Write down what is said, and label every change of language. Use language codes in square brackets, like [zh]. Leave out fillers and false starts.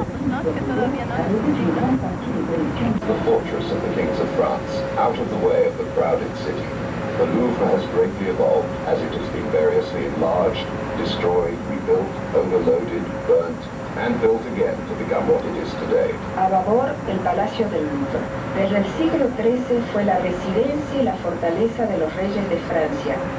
[fr] une grande partie des collections. [en] The fortress of the kings of France, out of the way of the crowded city. The Louvre has greatly evolved as it has been variously enlarged, destroyed, rebuilt, overloaded, burnt, and built again to become what it is today. [es] A babor, el Palacio del Louvre. Desde el siglo XIII fue la residencia y la fortaleza de los reyes de Francia.